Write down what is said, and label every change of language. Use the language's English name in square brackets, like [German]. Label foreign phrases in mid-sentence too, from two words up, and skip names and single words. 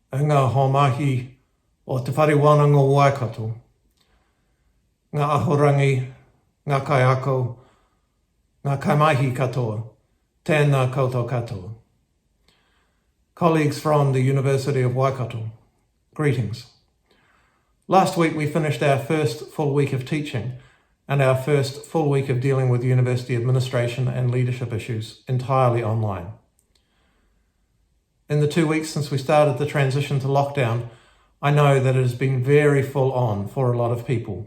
[Māori] ngā homahi o te wharewananga o Waikato, ngā ahorangi, ngā kaiako, ngā kaimahi katoa, tēnā koutou katoa. [English] Colleagues from the University of Waikato, greetings. Last week we finished our first full week of teaching and our first full week of dealing with university administration and leadership issues entirely online. In the 2 weeks since we started the transition to lockdown, I know that it has been very full on for a lot of people.